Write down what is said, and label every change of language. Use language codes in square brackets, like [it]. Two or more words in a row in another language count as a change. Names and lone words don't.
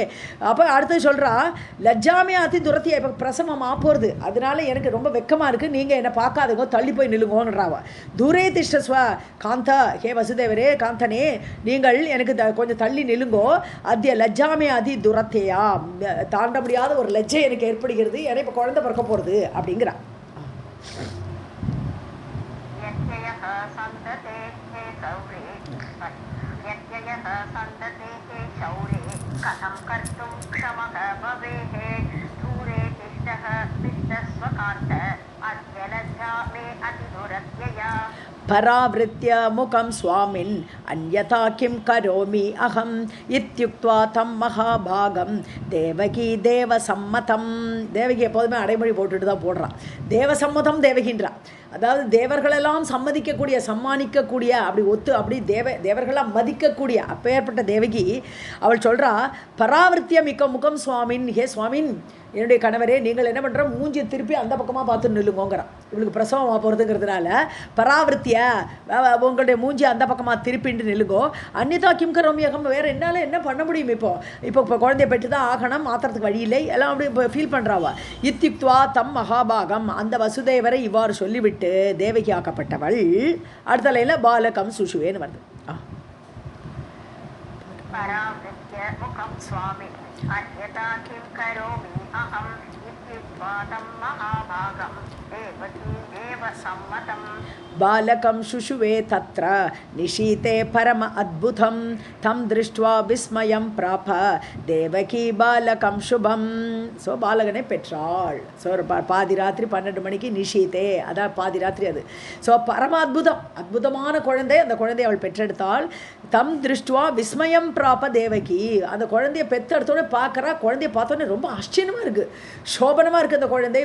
[ta] அப்போ அடுத்து சொல்கிறா [sa] लज्जा मे अति दुरत्यया, [ta] இப்போ பிரசவமாக போகிறது, அதனால எனக்கு ரொம்ப வெக்கமாக இருக்குது, நீங்கள் என்னை பார்க்காதவங்க தள்ளி போய் நில்லுங்கோன்றாவா. [sa] दूरे तिष्ठस्व कान्त [ta] ஹே வசுதேவரே காந்தனே நீங்கள் எனக்கு கொஞ்சம் தள்ளி நில்லுங்கோ. [sa] अद्य लज्जा मे अति दुरत्यया, [ta] தாண்ட முடியாத ஒரு லஜ்ஜை எனக்கு ஏற்படுகிறது, ஏன்னா இப்போ குழந்தை பிறக்க போகிறது அப்படிங்கிறா. [sa] कथं कर्तुं क्षमः भवेः दूरे तिष्ठः तिष्ठस्व कान्त अद्य लज्जा मे अतिदुरत्यया परावृत्य मुखं स्वामिन् अन्यथा किं करोमि अहम् इत्युक्त्वा तं महाभागं देवकी தேவசம்மதம். [ta] தேவகி எப்போதுமே அடைமொழி போட்டுட்டு தான் போடுறான். தேவசம்மதம் தேவகின்றா, அதாவது தேவர்களெல்லாம் சம்மதிக்கக்கூடிய சம்மானிக்கக்கூடிய அப்படி தேவர்களாம் மதிக்கக்கூடிய அப்பேற்பட்ட தேவகி அவள் சொல்கிறா [sa] परावृत्य मुखं स्वामिन्, [ta] ஹே சுவாமின் என்னுடைய கணவரே நீங்கள் என்ன பண்ணுற, மூஞ்சி திருப்பி அந்த பக்கமாக பார்த்து நில்லுங்கோங்கிறான். இவளுக்கு பிரசவமாக போகிறதுங்கிறதுனால பராவிருத்திய உங்களுடைய மூஞ்சி அந்த பக்கமாக திருப்பிட்டு நில்லுங்கோ. [sa] अन्यथा किं करोम्यहम्, [ta] வேறு என்னால் என்ன பண்ண முடியும், இப்போ குழந்தைய பெற்று தான் ஆகணும், மாத்திரத்துக்கு வழி இல்லை, எல்லாம் அப்படி இப்போ ஃபீல் பண்ணுறாவா. [sa] इत्युक्त्वा तं महाभागम्, [ta] அந்த வசுதேவரை இவ்வாறு சொல்லிவிட்டு தேவகி ஆக்கப்பட்டவள் அடுத்த லைனில் பாலகம் சுஷுவேன்னு வருது. [sa] मुखं स्वामी अन्यथा किं करोमि अहम् इत्युक्त्वा तं महाभागं देवकी देवसम्मतं बालकं शुशुवे तत्र निशीते परम अद्भुतं तं दृष्ट्वा विस्मयं प्राप देवकी बालकं शुभं. [ta] ஸோ பாலகனை பெற்றாள். ஸோ பாதி ராத்திரி 12 மணிக்கு நிஷீத்தே, அதான் பாதி ராத்திரி அது. ஸோ பரம அற்புதமான குழந்தை, அந்த குழந்தையை அவள் பெற்றெடுத்தாள். [sa] तं दृष्ट्वा विस्मयं प्राप देवकी, [ta] அந்த குழந்தைய பெற்றெடுத்தோடனே பார்க்குறா, குழந்தைய பார்த்தோன்னே ரொம்ப ஆச்சரியமாக இருக்குது, சோபனமாக இருக்குது அந்த குழந்தை.